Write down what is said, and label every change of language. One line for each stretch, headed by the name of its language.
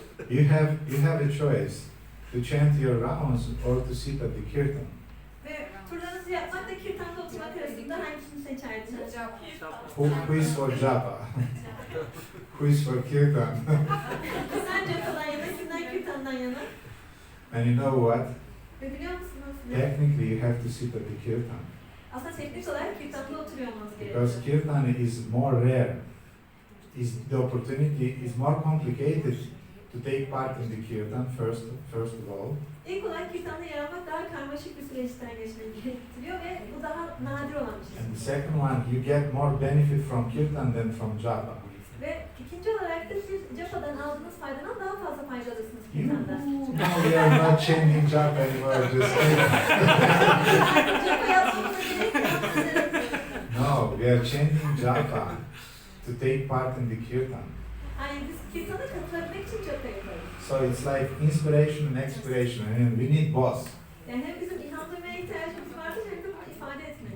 English: You have a choice to chant your rounds or to sit at the kirtan.
Turkish: Ve turlarınızı yapmakla kirtanda oturmak arasında hangisini seçerdiniz?
English: Who is for japa? Who is for kirtan?
Turkish: Sen japadan yana, kimden kirtandan yana?
English: And you know what?
Turkish: Ve biliyor musunuz?
English: Technically, you have to sit at the kirtan.
Turkish: Aslında teknik olarak kirtanda oturuyor olmanız
English: Because
Turkish: gerekiyor.
English: kirtan is more rare. The opportunity is more complicated to to take part in the kirtan first of all.
Turkish: İlk olarak kirtanda yer almak daha karmaşık bir süreçten geçmeyi gerektiriyor ve bu daha nadir olan bir şey.
English: And the second one, you get more benefit from kirtan than from japa.
Turkish: Ve ikinci olarak da siz japadan aldığınız faydadan daha fazla fayda alırsınız kirtanda.
English: Now we are not chanting japa anymore, just
Turkish: Japa yapmamıza gerek yok.
English: no, we are chanting japa to take part in the kirtan.
Turkish: Yani biz kirtana katılabilmek için japa yapıyoruz.
English: So it's like inspiration and expiration, and we need both.
Turkish: Yani hem bizim ilham duymaya ihtiyacımız vardır hem de bunu ifade etmeye.